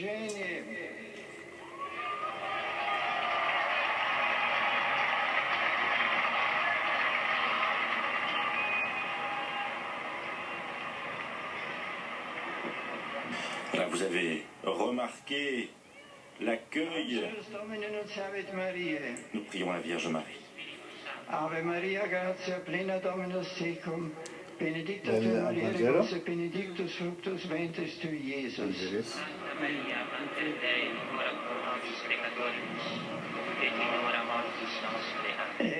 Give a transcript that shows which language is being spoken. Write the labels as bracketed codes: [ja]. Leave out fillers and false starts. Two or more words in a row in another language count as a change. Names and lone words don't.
[fr] Là, vous avez remarqué l'accueil. Nous prions la Vierge Marie. [la] Ave Maria, gratia plena Dominus tecum, benedicta tu mulieribus et benedictus fructus ventris tui, Iesus. Maria, Mater Dei, ora pro nobis peccatoribus, et in hora mortis nostre. Amen.